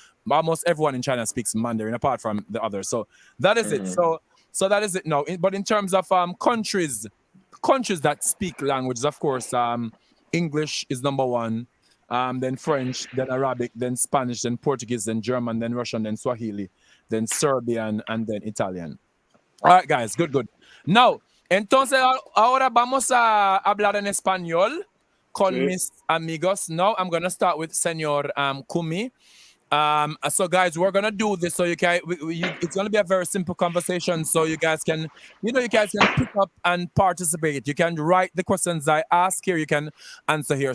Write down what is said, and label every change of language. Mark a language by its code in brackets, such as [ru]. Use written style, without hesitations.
[en] Almost everyone in China speaks Mandarin, apart from the others. So that is it. So that is it now. But in terms of countries that speak languages, of course, English is number 1, then French, then Arabic, then Spanish, then Portuguese, then German, then Russian, then Swahili, then Serbian, and then Italian. All right, guys, good. Now, [es] entonces ahora vamos a hablar en español con mis amigos. [en] Now I'm going to start with Señor Kumi. So guys, we're gonna do this so it's gonna be a very simple conversation, so you guys can pick up and participate. You can write the questions I ask here, you can answer here.